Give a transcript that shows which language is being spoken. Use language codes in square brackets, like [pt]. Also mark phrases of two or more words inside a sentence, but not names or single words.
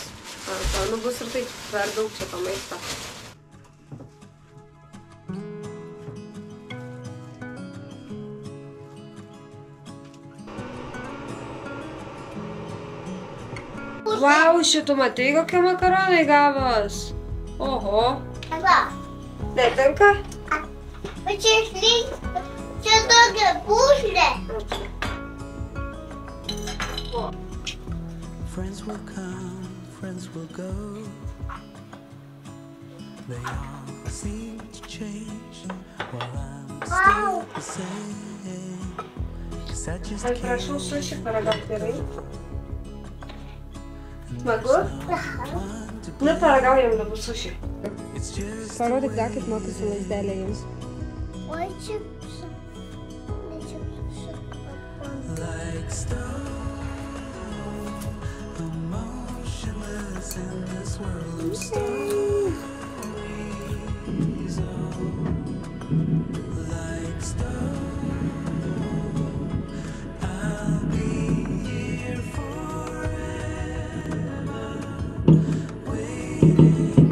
[lt] Nu bus ir taip per daug čia to maisto. Vau, šitų matai, kokie makaronai gavos. Oho. Va. Netinka? O čia tokia pušlė. [en] Friends will come, friends will go. They all seem to change while I'm still the same. 'Cause I just [lt] Aš prašau suši paragauti gerai. Smagu? Nu, paragaujam dabar suši. Parodyk dar, kaip mokysi lazdelę jums. Oi, čipsų. Ne čipsų. [en] like stone, emotionless in this world of stories. Like stone, I'll be here forever, waiting.